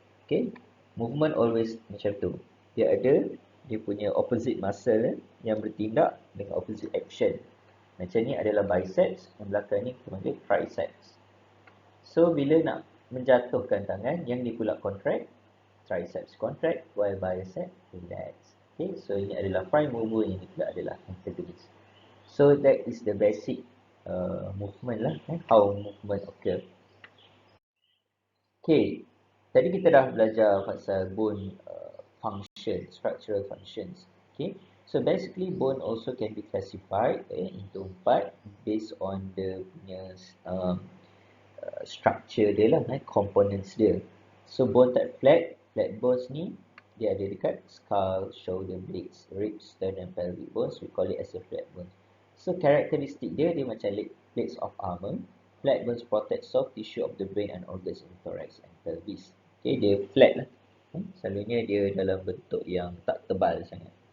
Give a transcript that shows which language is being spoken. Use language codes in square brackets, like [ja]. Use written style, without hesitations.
[ms] Okay, movement always macam tu. Dia ada dia punya opposite muscle yang bertindak dengan opposite action. Macam ni adalah biceps, yang belakang ni kita panggil triceps. So bila nak menjatuhkan tangan, yang ni pula contract, triceps contract, [en] while biceps relax. [ms] Okay, so ini adalah prime mover, yang ni pula adalah antagonist. [en] So that is the basic movement lah, how movement occur. [ms] Okay, tadi kita dah belajar pasal bone function, structural functions. [en] Okay, so basically bone also can be classified into 4 based on the punya structure dia lah, components dia. [ms] So bone type flat bones ni dia ada dekat skull, shoulder blades, ribs, sternum, pelvic bones. [en] We call it as a flat bone. [ms] So karakteristik dia macam [en] plates of armor. Flat bones protect soft tissue of the brain and organs in thorax and pelvis. [ms] Okay, dia flat lah. Selalunya dia dalam bentuk yang tak tebal sangat.